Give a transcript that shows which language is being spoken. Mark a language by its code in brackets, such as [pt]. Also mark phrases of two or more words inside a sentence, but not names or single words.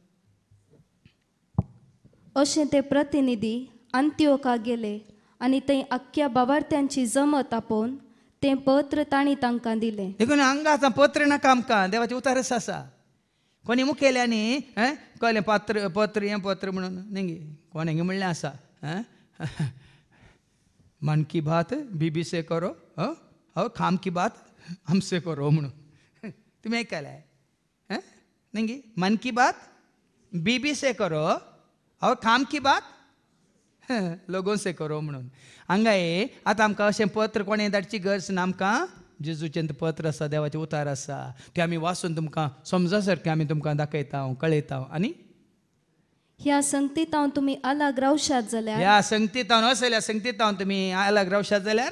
[kok] अशें ते प्रतिनिधी अंत्योका गेले आणि थंय आख्ख्या बावार्थ्यांची जमत आपोवन तें पत्र तांणी तांकां दिलें. देखून हांगा आतां पत्र नाका आमकां देवाचें उतारच आसा. कोणी मुखेल्यांनी कळलें पत्र पत्र हें पत्र म्हणून न्ही कोणेंगे म्हणलें आसा [hi] मन की बात बीबी से करो और खाम की बात हमसे करो [kok] म्हणून तुमी आयकलां न्ही [hi] मन की बात बीबी से करो और खाम की बात लोगों से करो [kok] म्हणून हांगा आतां आमकां अशें पत्र कोणें धाडची गरज ना आमकां जेजूचें पत्र आसा देवाचें उतार आसा तें आमी वाचून तुमकां समजा सारकें आमी तुमकां दाखयता कळयता आनी ह्या संगतीत हांव तुमी आलाग रावशात जाल्यार ह्या संगतीत हांव नसल्या संगतीत हांव तुमी आलाग रावशात जाल्यार